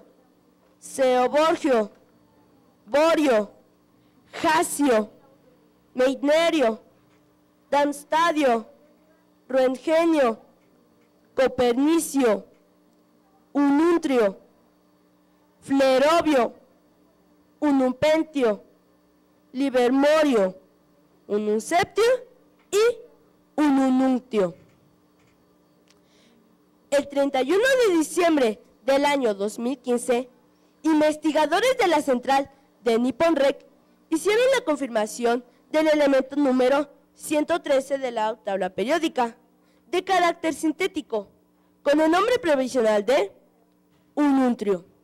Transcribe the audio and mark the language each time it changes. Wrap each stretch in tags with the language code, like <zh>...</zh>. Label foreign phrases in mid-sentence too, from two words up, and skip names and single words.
<es>ceoborgio, borio, jasio, meitnerio, damstadio, roentgenio, copernicio, ununtrio, flerobio, unumpentio, livermorio, ununseptio y unununctio. El 31 de diciembre del año 2015, investigadores de la central de Nippon Rec hicieron la confirmación del elemento número 113 de la tabla periódica, de carácter sintético, con el nombre provisional de ununtrio.</es>